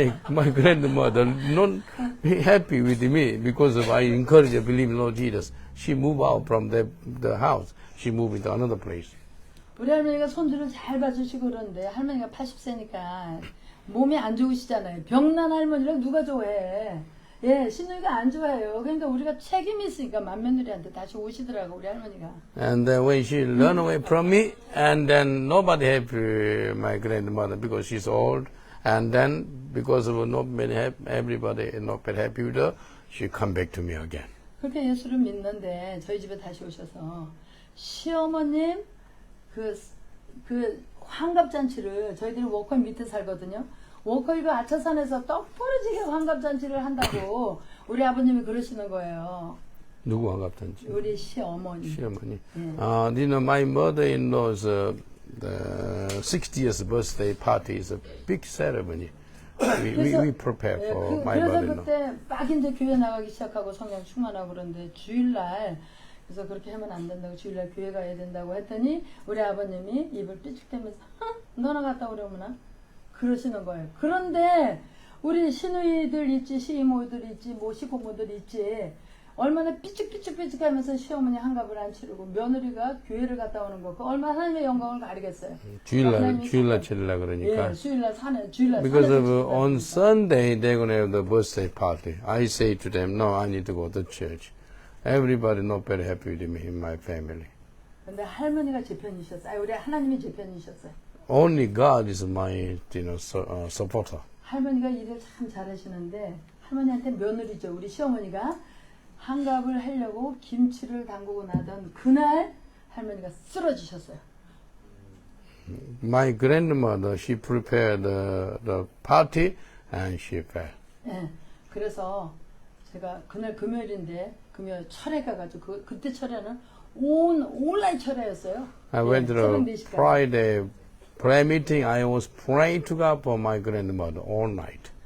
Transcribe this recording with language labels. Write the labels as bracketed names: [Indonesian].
[English] My grandmother not happy with me because of I encourage her to believe in Lord Jesus. She moved out from the house. She moved into another place. [Korean] 우리 할머니가 손주를 잘 봐주시고 그러는데 할머니가 80세니까 몸이 안 좋으시잖아요. 병난 할머니를 누가 좋아해? 예, 신우이가 안 좋아해요. 그러니까 우리가 책임이 있으니까 맏며느리한테 다시 오시더라고 우리 할머니가. [English] And then when she ran away from me, and then nobody happy my grandmother because she's old, and then because of not many everybody not very happy with her, she come back to me again. [Korean] 그렇게 예수를 믿는데 저희 집에 다시 오셔서 시어머님 그 환갑잔치를 저희들이 워커힐 밑에 살거든요. 워커힐 그 아차산에서 떡 부러지게 환갑잔치를 한다고 우리 아버님이 그러시는 거예요. 누구 환갑잔치? 우리 시어머니. 시어머니. 예. [English] You know, my mother-in-law's the 60th birthday party is a big ceremony. We prepare for my [Korean] 그래서 [English] mother-in-law. [Korean] 그때 막 이제 교회 나가기 시작하고 성령 충만하고 그런데 주일날 그래서 그렇게 하면 안 된다고 주일날 교회 가야 된다고 했더니 우리 아버님이 입을 삐죽대면서 너나 갔다 오려구나 그러시는 거예요. 그런데 우리 시누이들 있지 시이모들 있지 뭐 시고모들 있지 얼마나 삐죽삐죽하면서 시어머니 환갑을 안 치르고 며느리가 교회를 갔다 오는 거 그 얼마나 하나님의 영광을 가리겠어요. 주일날 치르려 그러니까. 예, 주일날 주일날 [English] Because of on Sunday they're going to have the birthday party. I say to them, no, I need to go to church. Everybody not very happy with me in my family. [Korean] 근데 할머니가 제 편이셨어요. 우리 하나님이 제 편이셨어요. [English] Only God is my, supporter. [Korean] 할머니가 일을 참 잘하시는데 할머니한테 며느리죠. 우리 시어머니가 한갑을 하려고 김치를 담그고 나던 그날 할머니가 쓰러지셨어요. [English] My grandmother, she prepared the party and she fell. [Korean] 예. 그래서 제가 그날 금요일인데 금요일 철회 가가지고 그때 철회는 온라인 철회였어요. [English] I went to [Korean] 새벽 [English] the [Korean] 4시까지. [English] Friday prayer meeting. I was praying to God for my grandmother all night.